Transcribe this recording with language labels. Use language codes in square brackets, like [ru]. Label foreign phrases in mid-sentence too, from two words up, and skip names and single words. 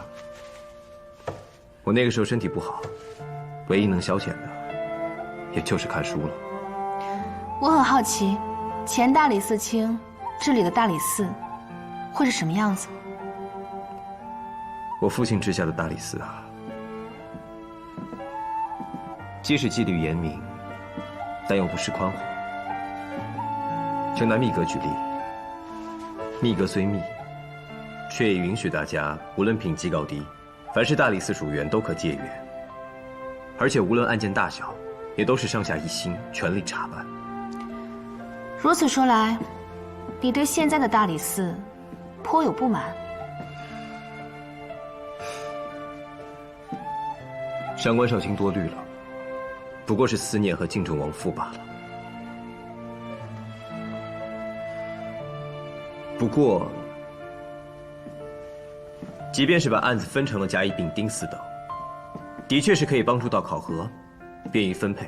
[zh] 我那個時候身體不好，唯一能消遣的，也就是看書了。我很好奇，前大理寺卿治理的大理寺，會是什麼樣子？我父親治下的大理寺啊，既是紀律嚴明，但又不失寬宏。就拿密閣舉例，密閣雖密，卻也允許大家無論品級高低，凡是大理寺屬員都可借閱，而且無論案件大小，也都是上下一心，全力查辦。如此說來，你對現在的大理寺頗有不滿。上官少卿多慮了，不過是思念和敬重亡父罷了。不過，即便是把案子分成了甲乙丙丁4等，的確是可以幫助到考核，便於分配。